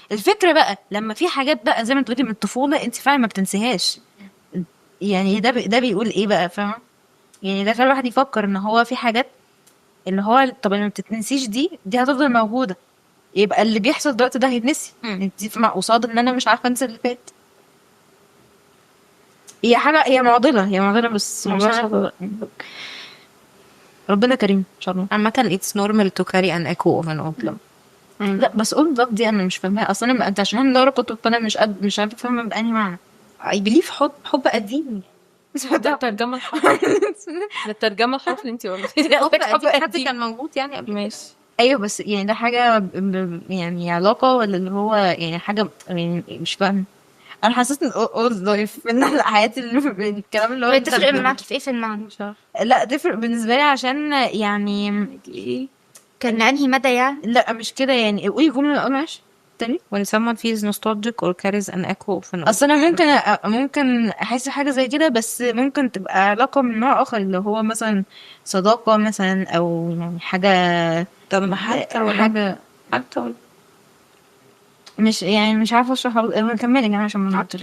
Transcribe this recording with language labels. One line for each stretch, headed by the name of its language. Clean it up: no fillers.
Arabic: الفكره بقى لما في حاجات بقى زي ما انت قلتي من الطفوله انت فعلا ما بتنسيهاش، يعني ده بيقول ايه بقى، فاهم؟ يعني ده خلى الواحد يفكر ان هو في حاجات اللي هو طب اللي ما بتتنسيش دي هتفضل موجوده، يبقى اللي بيحصل دلوقتي ده هيتنسي. انت مع قصاد ان انا مش عارفه انسى اللي فات. هي حاجه، هي معضله بس مش عارفة. ربنا كريم ان شاء الله.
English: عامة it's normal to carry an echo of an old love.
Arabic: لا بس old love دي انا مش فاهماها اصلا. انت عشان انا كنت فانا مش عارفه افهمها بأنهي معنى.
English: I believe
Arabic: حب قديم. ده الترجمة الحرف ده الترجمة الحرف اللي انت قلتيها. حب حد كان موجود يعني قبل. ماشي. ايوه بس يعني ده حاجه يعني علاقه ولا اللي هو يعني حاجه يعني مش فاهم. انا حسيت ان اولد لايف من الحياه اللي الكلام اللي هو بتفرق معاكي في ايه في المعنى؟ مش عارفه. لا تفرق بالنسبه لي عشان يعني كان لانهي مدى يعني؟ لا مش كده يعني. قولي جمله الاول ماشي تاني.
English: When someone feels nostalgic or carries an echo of an old.
Arabic: اصل انا ممكن احس حاجه زي كده، بس ممكن تبقى علاقه من نوع اخر اللي هو مثلا صداقه مثلا او يعني حاجه. طب حتى حاجه مش يعني مش عارفه اشرح. كملي يا جماعه عشان ما نعطلش.